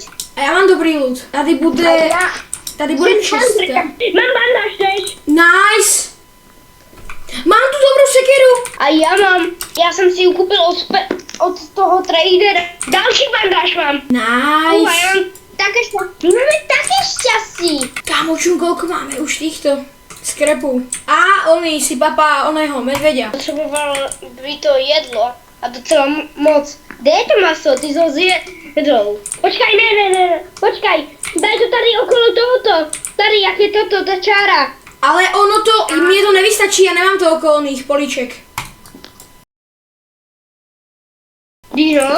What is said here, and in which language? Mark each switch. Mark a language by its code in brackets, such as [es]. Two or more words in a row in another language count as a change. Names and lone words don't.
[cs] A já mám dobrý loot. Tady bude čestka. Mám bandáž teď. Nice. Mám tu dobrou sekeru. A já jsem si ji koupil od toho tradera. Další bandáž mám. Nice. My máme také šťastí. [sk] Kámo, koľko máme už týchto skrepů. A oni si papá oného medveďa. [cs] Potřeboval by to jedlo a docela moc. Kde je to maso? Ty jsi ho zjedl. Počkaj, ne. Počkaj. [sk] Daj to tady okolo tohoto. [cs] Tady, jak je toto, ta čára. [sk] Ale mne to nevystačí, ja nemám to okolo oných poliček. Dino.